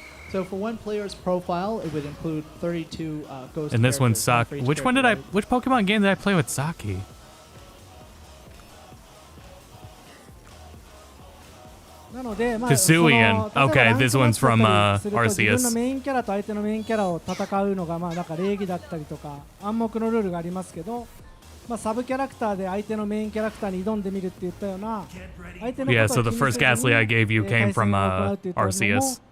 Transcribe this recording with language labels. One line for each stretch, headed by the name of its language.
English: So for one player's profile, it would include 32 ghost. And this one's Saki. Which Pokemon game did I play with Saki? Kasuian. Okay, this one's from Arceus.
Japanese: 自分のメインキャラと相手のメインキャラを戦うのがなんか礼儀だったりとか暗黙のルールがありますけど、サブキャラクターで相手のメインキャラクターに挑んでみるっていったような相手のことを気にせずに
English: Yeah, so the first Ghastly I gave you came from Arceus.